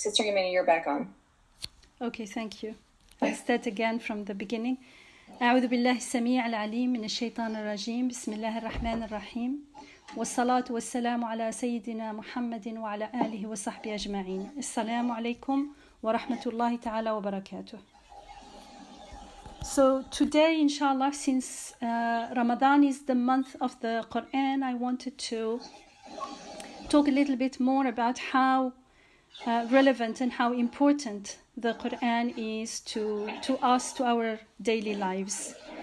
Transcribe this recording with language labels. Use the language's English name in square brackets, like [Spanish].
[English] Sister Yamina, you're back on. Okay, thank you. I'll start again from the beginning. [Arabic] أعوذ بالله السميع العليم من الشيطان الرجيم. بسم الله الرحمن الرحيم. والصلاة والسلام على سيدنا محمد وعلى آله وصحبه أجمعين. السلام عليكم ورحمة الله تعالى وبركاته. [English] So today, inshallah, since Ramadan is the month of the Quran, I wanted to talk a little bit more about how relevant and how important the Quran is to us, to our daily lives.